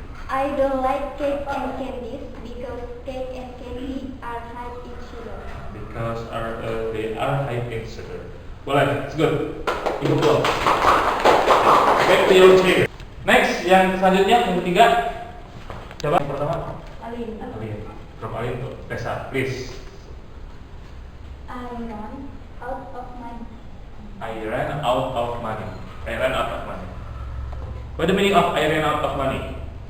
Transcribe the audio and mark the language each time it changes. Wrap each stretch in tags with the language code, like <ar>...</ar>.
<en>I don't like cake and candies because cake and candy are high in sugar. Because they are high in sugar. Boleh, it's good.</en> <id>Ikut dong.</id> <en>Back to your chair.</en> <id>Next, yang selanjutnya, yang ketiga. Coba yang pertama. Alin.</id> <en>From Alin to Tessa, please. I run out of money. I ran out of money. I ran out of money. What the meaning of I ran out of money?</en>